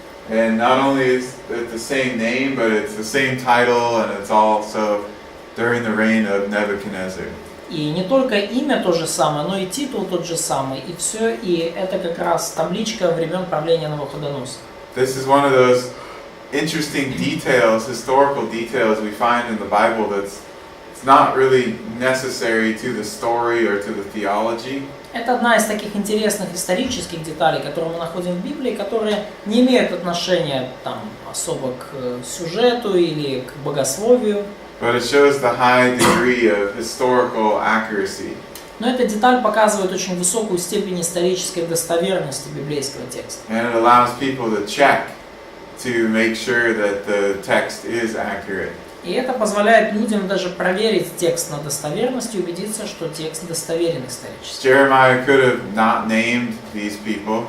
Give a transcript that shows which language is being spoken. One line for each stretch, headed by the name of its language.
English: And not only is it the same name, but it's the same title, and it's also during the reign of Nebuchadnezzar.
Russian: И не только имя то же самое, но и титул тот же самый, и все, и это как раз табличка времен правления Навуходоносора.
English: This is one of those interesting details, historical details we find in the Bible that's it's not really necessary to the story or to the theology.
Russian: Это одна из таких интересных исторических деталей, которые мы находим в Библии, которые не имеют отношения там особо к сюжету или к богословию.
English: But it shows the high degree of historical accuracy.
Russian: Но эта деталь показывает очень высокую степень исторической достоверности библейского текста.
English: And it allows people to check to make sure that the text is accurate.
Russian: И это позволяет людям даже проверить текст на достоверность и убедиться, что текст достоверен исторически.
English: Jeremiah could have not named these people,